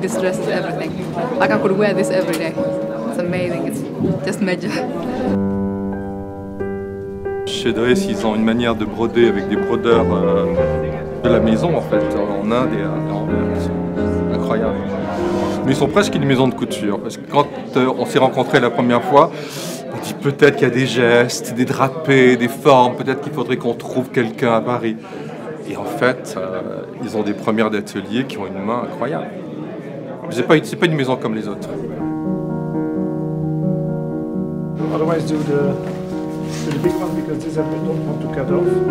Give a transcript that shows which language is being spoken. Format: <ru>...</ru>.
<en>This dress is everything. Like I could wear this every day. It's amazing. It's just magic.</en> <fr>Chez Driss, ils ont une manière de broder avec des brodeurs de la maison en fait, en Inde et à Anvers. C'est incroyable. Mais ils sont presque une maison de couture, parce que quand on s'est rencontrés la première fois, on dit peut-être qu'il y a des gestes, des drapés, des formes, peut-être qu'il faudrait qu'on trouve quelqu'un à Paris. Et en fait, ils ont des premières d'atelier qui ont une main incroyable. C'est pas une maison comme les autres.</fr> <en>Otherwise do the big one because this I don't want to cut off.</en>